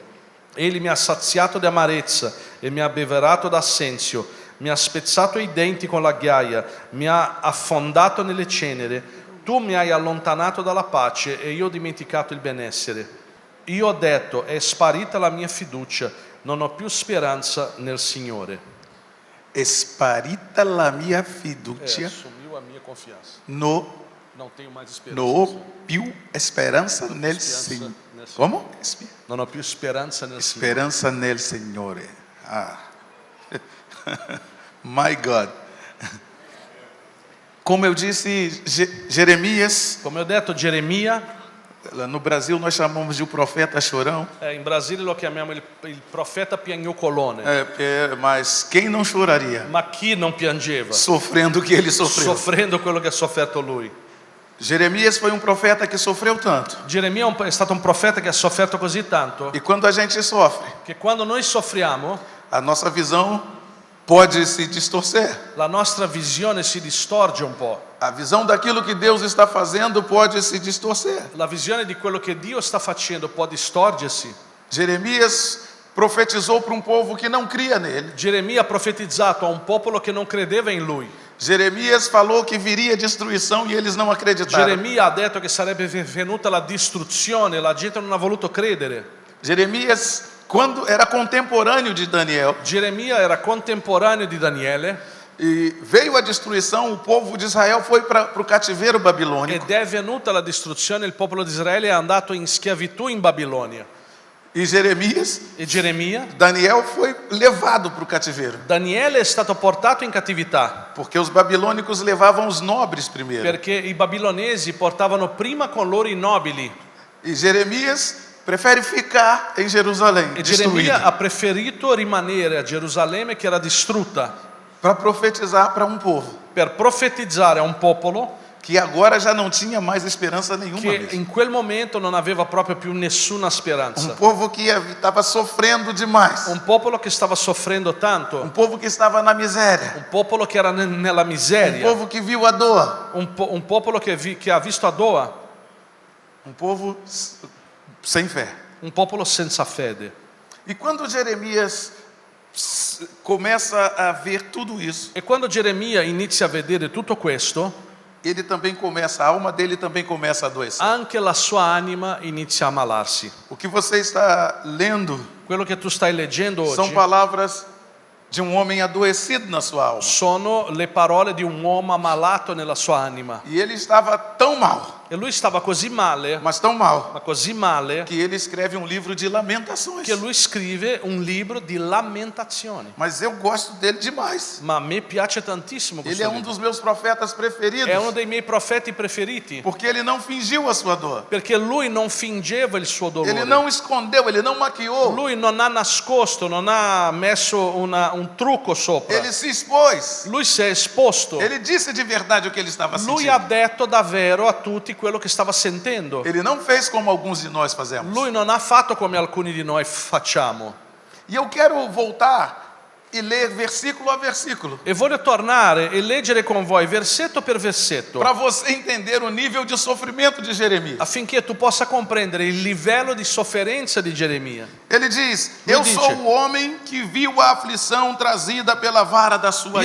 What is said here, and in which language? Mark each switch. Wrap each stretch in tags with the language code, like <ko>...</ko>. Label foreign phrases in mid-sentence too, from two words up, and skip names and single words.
<it>Egli mi ha saziato di amarezza e mi ha abbeverato d'assenzio, mi ha spezzato i denti con la ghiaia, mi ha affondato nelle ceneri. Tu mi hai allontanato dalla pace e io ho dimenticato il benessere. Io ho detto, è sparita la mia fiducia, non ho più speranza nel Signore. È sparita la mia fiducia</it> <pt>Sumiu a minha confianza. Non tenho mais esperança.</pt> <it>não ho più esperança nel Signore.</it> <pt>Como?</pt> <it>Non ho più speranza nel Signore. Esperança nel Signore.</it> <en>Ah. My God.</en> <pt>Como eu disse, Jeremias,</pt> <it>Come ho detto, Geremia,</it> <pt>no Brasil nós chamamos de o profeta chorão,</pt> <it>in Brasile lo chiamiamo il profeta piagnucolone.</it> <pt>mas quem não choraria</pt> <it>Ma chi non piangeva,</it> <pt>sofrendo o que ele sofreu?</pt> <it>soffrendo quello che ha sofferto lui?</it> <pt>Jeremias foi um profeta que sofreu tanto.</pt> <it>Geremia è stato un profeta che ha sofferto così tanto</it> <pt>E quando a gente sofre,</pt> <it>che quando noi soffriamo,</it> <pt>a nossa visão pode se distorcer.</pt> <it>la nostra visione si distorce un po'.</it> <pt>A visão daquilo que Deus está fazendo pode se distorcer.</pt> <it>La visione di quello che Dio sta facendo può distorcersi.</it> <pt>Jeremias profetizou para um povo que não cria nele.</pt> <it>Geremia ha profetizzato a un popolo che non credeva in lui.</it> <pt>Jeremias falou que viria destruição e eles não acreditaram.</pt> <it>Geremia ha detto che sarebbe venuta la distruzione, la gente non ha voluto credere.</it> <pt>Jeremias, quando era contemporâneo de Daniel,</pt> <it>Geremia era contemporaneo di Daniele</it> <pt>e veio a destruição, o povo de Israel foi para o cativeiro babilônico.</pt> <it>ed è venuta la distruzione, il popolo di Israele è andato in schiavitù in Babilonia.</it> <pt>E Jeremias,</pt> <it>E Geremia,</it> <pt>Daniel foi levado para o cativeiro,</pt> <it>Daniele è stato portato in cattività</it> <pt>porque os babilônicos levavam os nobres primeiro.</pt> <it>perché i babilonesi portavano prima con loro i nobili</it> <pt>E Jeremias prefere ficar em Jerusalém,</pt> <it>e</it> <pt>destruído,</pt> <it>Geremia ha preferito rimanere a Gerusalemme che era distrutta</it> <pt>para profetizar para um povo</pt> <it>per profetizzare a un popolo</it> <pt>que agora já não tinha mais esperança nenhuma</pt> <it>che</it> <pt>mesmo.</pt> <it>in quel momento non aveva proprio più nessuna speranza.</it> <pt>Povo que estava sofrendo demais.</pt> <it>Un popolo che stava soffrendo tanto,</it> <pt>Povo que estava na miséria.</pt> <it>un popolo che era nella miseria,</it> <pt>Povo que viu a dor.</pt> <it>un popolo che ha visto a Doa,</it> <pt>Povo sem fé.</pt> <it>un popolo senza fede.</it> <pt>E quando Jeremias começa a ver tudo isso,</pt> <it>E quando Geremia inizia a vedere tutto questo,</it> <pt>ele também começa, a alma dele também começa a adoecer.</pt> <it>anche la sua anima inizia a ammalarsi.</it> <pt>O que você está lendo</pt> <it>Quello che tu stai leggendo</it> <pt>são</pt> <it>oggi</it> <pt>palavras de um homem adoecido na sua alma.</pt> <it>sono le parole di un uomo ammalato nella sua anima.</it> <pt>E ele estava tão mal,</pt> <it>E lui stava così male,</it> <pt>mas tão mal,</pt> <it>ma così male,</it> <pt>que ele escreve um livro de lamentações.</pt> <it>che lui scrive un libro di lamentazioni.</it> <pt>Mas eu gosto dele demais.</pt> <it>Ma a me piace tantissimo</it> <pt>Ele</pt> <it>questo</it> <pt>é um</pt> <it>libro.</it> <pt>dos meus profetas preferidos,</pt> <it>È uno dei miei profeti preferiti,</it> <pt>porque ele não fingiu a sua dor.</pt> <it>perché lui non fingeva il suo dolore.</it> <pt>Ele não escondeu, ele não maquiou.</pt> <it>Lui non ha nascosto, non ha messo un trucco sopra.</it> <pt>Ele se expôs.</pt> <it>Lui si è esposto.</it> <pt>Ele disse de verdade o que ele estava</pt> <it>Lui</it> <pt>sentindo.</pt> <it>ha detto davvero a tutti quello che stava sentendo.</it> <pt>Ele não fez como alguns de nós fazemos.</pt> <it>Lui non ha fatto come alcuni di noi facciamo.</it> <pt>E eu quero voltar e ler versículo a versículo,</pt> <it>E voglio tornare e leggere con voi versetto per versetto,</it> <pt>para você entender o nível de sofrimento de Jeremias.</pt> <it>affinché tu possa comprendere il livello di sofferenza di Geremia.</it> <pt>Ele diz:</pt> <it>Lui</it> <pt>eu</pt> <it>dice,</it> <pt>sou o homem que viu a aflição trazida pela vara da sua</pt>